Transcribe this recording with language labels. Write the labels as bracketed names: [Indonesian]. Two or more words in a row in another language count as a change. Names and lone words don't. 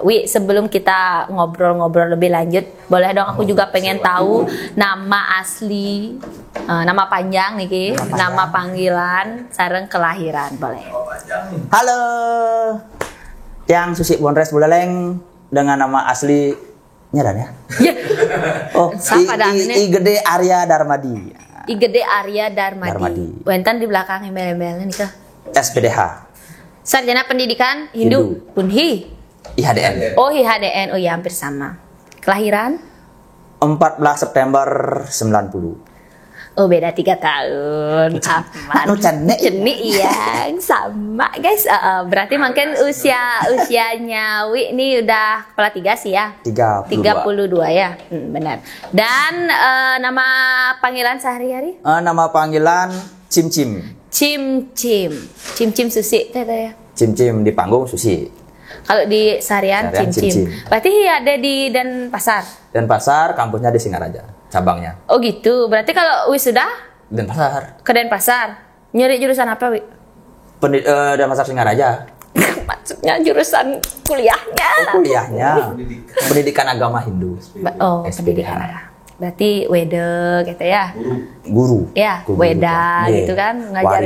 [Indonesian] Wi, sebelum kita ngobrol-ngobrol lebih lanjut, boleh dong aku juga pengen tahu nama asli, nama panjang nih, nama panggilan, sareng kelahiran, boleh. Halo. Yang Susi Bondres Buleleng dengan nama asli dan ya. Oh, I Gede Arya Darmadi. I Gede Arya Darmadi. Wenten di belakang embel-embelnya nih Kak. SPDH. Sarjana Pendidikan Hindu. Unhi. IHDN. Oh, IHDN. Oh ya, hampir sama. Kelahiran? 14 September 90. Oh, beda 3 tahun. Aman. Cenik iya, sama guys. Berarti mungkin usianya Wi ini udah kepala 3 sih ya. 32 ya. Benar. Dan nama panggilan sehari-hari? Nama panggilan Cim. Cim Susi ya. Cim di panggung Susi. Kalau di seharian Cim. Berarti ada di Denpasar. Denpasar, kampusnya di Singaraja, cabangnya. Oh gitu. Berarti kalau wisuda? Denpasar. Ke Denpasar. Nyari jurusan apa, Wi? Denpasar Singaraja. Maksudnya jurusan kuliahnya. Kuliahnya. Pendidikan agama Hindu. Pendidikan agama. Berarti wede gitu ya. Guru. Ya, weda gitu kan ngajarin